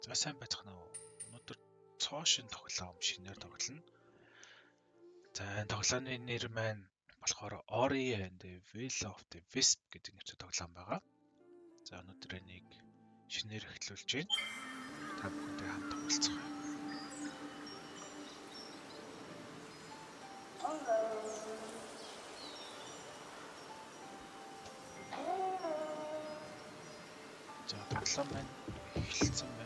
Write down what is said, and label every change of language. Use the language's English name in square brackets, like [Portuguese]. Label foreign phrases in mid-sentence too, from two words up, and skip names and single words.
[Mongolian] За сайн байцгаана уу. Өнөөдөр цоошин тоглоом шинээр тоглоно. За энэ тоглооны нэр маань болохоор Ori and the Will of the Wisp гэдэг нэртэй тоглоом байгаа. За өнөөдөр энийг шинээр эхлүүлж байна. Та бүхэндээ хамт тоглолцгоё. За тоглоом маань эхэлсэн байна.